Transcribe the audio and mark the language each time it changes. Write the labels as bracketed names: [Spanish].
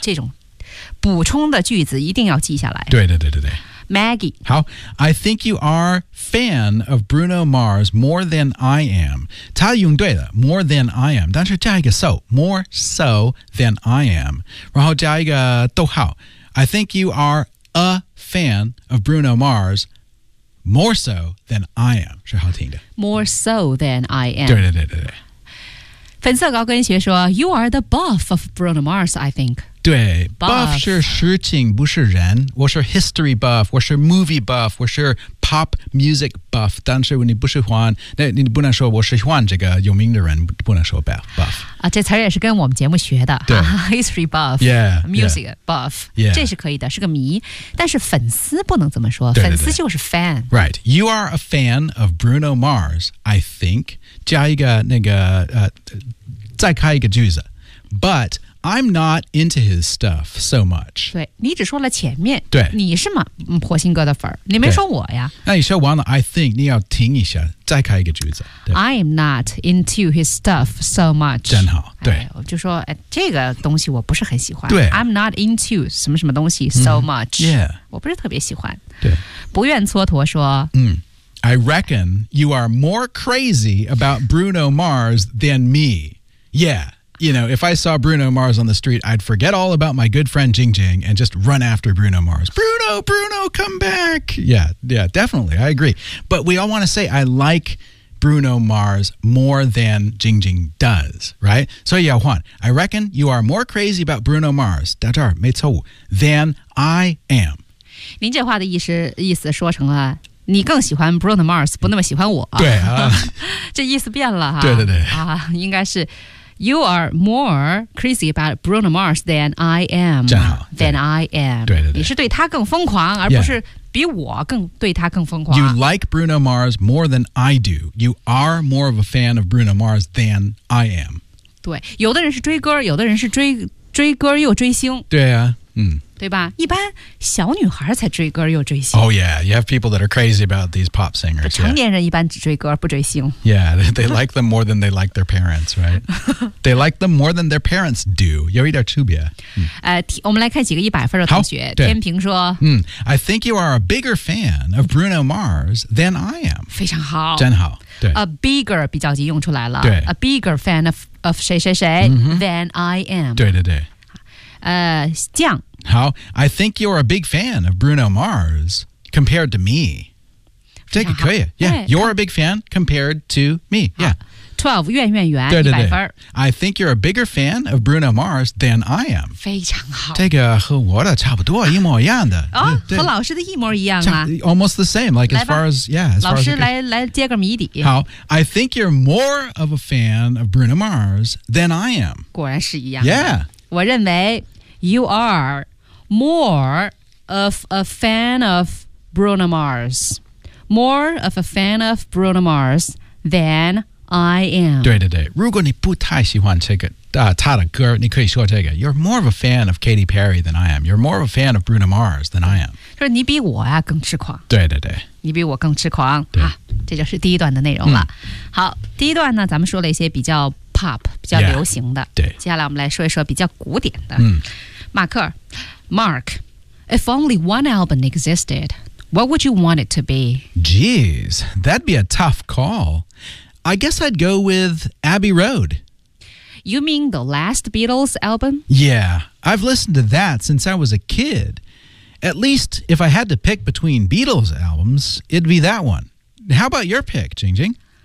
[Chinese] 这种补充的句子一定要记下来。对对对对对。 [English] Maggie. 好 I think you are fan of Bruno Mars more than I am. [Chinese] 他用对了 [English] more than I am. [Chinese] 但是加一个 [English] so, more so than I am. [Chinese] 然后加一个逗号 [English] I think you are a fan of Bruno Mars,More so than I am, [Chinese] 是好听的。 [English] More so than I am. [Chinese] 对对对对对。 [English] 粉色高跟鞋说 ,You are the buff of Bruno Mars, I think. [Chinese] 对 ,buff 是事情不是人。我是 history buff, 我是 movie buff, 我是 pop music buff, 但是你不喜欢那你不能说我喜欢这个有名的人不能说 buff, 啊这词也是跟我们节目学的。对、 [English] history buff, yeah, music buff, yeah. [Chinese] 这是可以的是个谜。但是粉丝不能这么说对对对粉丝就是 fan。 [English] Right, you are a fan of Bruno Mars, I think, [Chinese] 加一个那个再开一个句子 [English] but I'm not into his stuff so much. [Chinese] 对你只说了前面对你是吗火星哥的粉你没说我呀那你说完了 [English] I think [Chinese] 你要听一下再开一个句子 [English] I'm not into his stuff so much. [Chinese] 真好对、我就说、这个东西我不是很喜欢对 [English] I'm not into [Chinese] 什么什么东西 [English] so much. Yeah. [Chinese] 我不是特别喜欢对不愿蹉跎说 [English] I reckon you are more crazy about Bruno Mars than me. Yeah, you know, if I saw Bruno Mars on the street, I'd forget all about my good friend Jing Jing and just run after Bruno Mars. Bruno, come back. Yeah, definitely. I agree. But we all want to say, I like Bruno Mars more than Jing Jing does, right? So Yao Huan, I reckon you are more crazy about Bruno Mars, [Chinese] 大这儿没错误, [English] than I am. [Chinese] 您这话的意思说成了你更喜欢 Bruno Mars, 不那么喜欢我。对啊。这意思变了啊。对对对。 [English] 啊， [Chinese] 应该是 [English] You are more crazy about Bruno Mars than I am. [Chinese] 真好 [English] Than I am. [Chinese] 对对对。你是对他更疯狂，而不是比我更对他更疯狂。 [English] You like Bruno Mars more than I do. You are more of a fan of Bruno Mars than I am. [Chinese] 对，有的人是追歌，有的人是追歌又追星。对啊，嗯。对吧？一般小女孩才追歌又追星。 [English] Oh yeah, you have people that are crazy about these pop singers. [Chinese] 成年人一般只追歌不追星。 [English] Yeah, they like them more than they like their parents, right? They like them more than their parents do. [Chinese] 有一点区别。我们来看几个一百分的同学。天平说， [English] I think you are a bigger fan of Bruno Mars than I am. [Chinese] 非常好，真好。对， [English] a bigger [Chinese] 比较级用出来了。对 [English] ，a bigger fan of [Chinese] 谁谁谁、 [English] than I am. [Chinese] 对对对。酱。 [English] 好 I think you're a big fan of Bruno Mars compared to me. [Chinese] 这个可以 [English] Yeah, you're a big fan compared to me. Yeah. [Chinese] 12, 愿愿愿100分。 [English] I think you're a bigger fan of Bruno Mars than I am. [Chinese] 非常好。这个和我的差不多一模一样的。哦和老师的一模一样啊。 [English] Almost the same, like as far as, yeah. [Chinese] 老师来接个谜底。 [English] 好 I think you're more of a fan of Bruno Mars than I am. [Chinese] 果然是一样的。 [English] Yeah. [Chinese] 我认为 [English] You are more of a fan of Bruno Mars. More of a fan of Bruno Mars than I am. [Chinese] 对对对，如果你不太喜欢这个他的歌，你可以说这个 [English] You're more of a fan of Katy Perry than I am. You're more of a fan of Bruno Mars than I am. [Chinese] 就是你比我啊更痴狂。对对对，你比我更痴狂。对，这就是第一段的内容了。好，第一段呢，咱们说了一些比较。 Pop 比较流行的 [English] yeah, [Chinese] 接下来我们来说一说比较古典的、嗯、 [English] 马克 Mark If only one album existed What would you want it to be? Jeez, that'd be a tough call I guess I'd go with Abbey Road You mean the last Beatles album? Yeah, I've listened to that since I was a kid At least if I had to pick between Beatles albums It'd be that one How about your pick, Jing Jing?